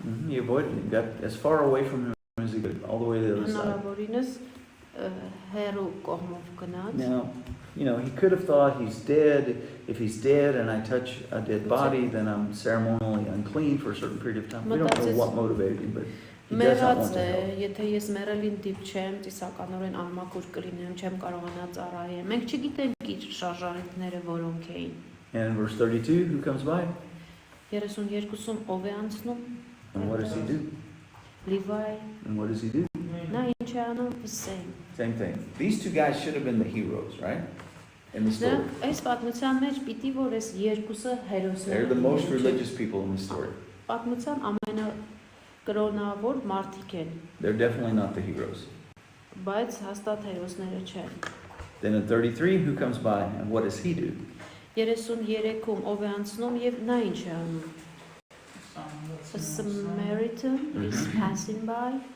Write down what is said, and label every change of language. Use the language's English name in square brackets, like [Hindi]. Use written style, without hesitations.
[English] He avoided it. He got as far away from him as he could, all the way to the other side. [Armenian] Հնարավորինս հերու կողմով գնաց։ [English] Now, he could have thought he's dead. If he's dead and I touch a dead body, then I'm ceremonially unclean for a certain period of time. We don't know what motivated him, but he does not want to help. [Armenian] Եթե ես մեռելին դիպչեմ, ծիսականորեն անմաքուր կլինեմ, չեմ կարողանա ծառայեմ։ Մենք չգիտենք իր շարժարիքները որոնք էին։ [English] And in verse 32, who comes by? [Armenian] 32-ում ով է անցնում։ [English] And what does he do? Levi. And what does he do? [Armenian] Նա ինչ է անում, [English] the same. Same thing. These two guys should have been the heroes, right? In the story. [Armenian] Այս պատմության մեջ պիտի որ այս երկուսը հերոսներ։ [English] They're the most religious people in the story. [Armenian] Պատմության ամենակրոնավոր մարդիկ են։ [English] They're definitely not the heroes. [Armenian] Բայց հաստատ հերոսները չեն։ [English] Then in 33, who comes by and what does he do? [Armenian] 33-ում ով է անցնում եւ նա ինչ է անում։ [English] A Samaritan is passing by.